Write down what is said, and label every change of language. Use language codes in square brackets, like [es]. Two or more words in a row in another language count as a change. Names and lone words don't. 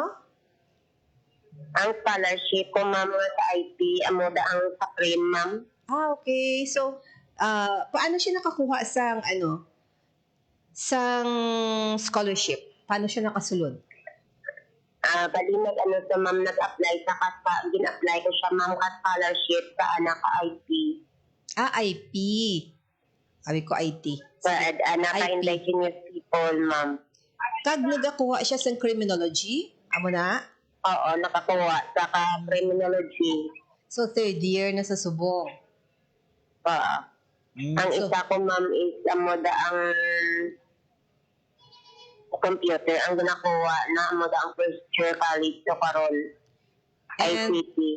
[hil] Ang scholarship ko ma'am sa IP, ang sa cream ma'am. Okay. So, paano siya nakakuha sang scholarship? Paano siya nakasulod? Bali sa ma'am, nag-apply gin-apply ko siya ma'am ka scholarship sa anak ka IP. [tl] IP. Sabi ko IT. [hil] But anak ka [en] indigenous people [hil] ma'am. Kag nagakuha siya sa criminology? Amo na? Oo, nakakuha sa criminology. So, third year na sa subong. Ang isa ko ma'am is ang computer ang ginakuha na ang [en] first year college [hil] so karon ICT.